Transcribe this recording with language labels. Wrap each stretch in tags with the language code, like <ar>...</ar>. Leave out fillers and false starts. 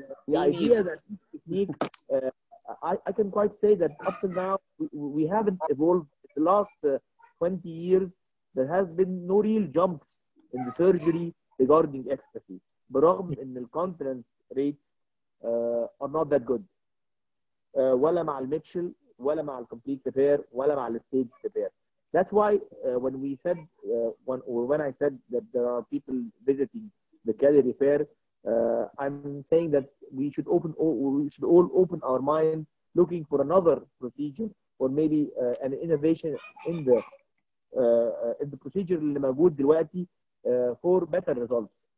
<en>The idea that this technique, I can quite say that up to now, we haven't evolved. In the last 20 years, there has been no real jumps in the surgery regarding exstrophy.</en> <ar>برغم ان الكونتيننس</ar> <en>rates are not that good.</en> <ar>ولا مع الميتشل ولا مع الكومبليت ريبير ولا مع الستيج ريبير.</ar> <en>That's why when I said that there are people visiting the Cali repair, I'm saying that we should all open our mind looking for another procedure or maybe an innovation in the procedure</en> <ar>اللي موجود دلوقتي</ar> <en>for better results.</en>